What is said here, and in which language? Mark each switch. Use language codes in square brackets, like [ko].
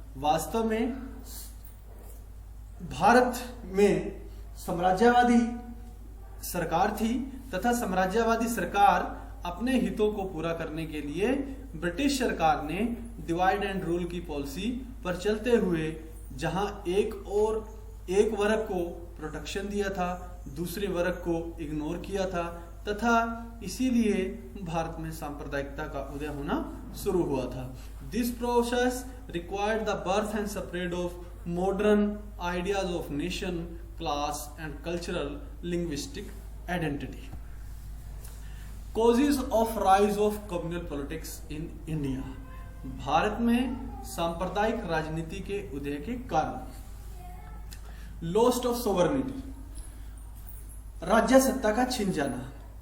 [hi] वास्तव में भारत में साम्राज्यवादी सरकार थी तथा साम्राज्यवादी सरकार अपने हितों को पूरा करने के लिए ब्रिटिश सरकार ने [en] divide and rule [hi] की पॉलिसी पर चलते हुए जहां एक वर्ग को प्रोटेक्शन दिया था, दूसरे वर्ग को इग्नोर किया था तथा इसीलिए भारत में सांप्रदायिकता का उदय होना शुरू हुआ था. [en] This process required the birth and spread of modern ideas of nation, class and cultural linguistic identity. Causes of rise of communal politics in India, [hi] Bharat में सांप्रदायिक राजनीति के उदय के कारण। [en] lost of sovereignty, [hi] राज्य सत्ता का छिन जाना।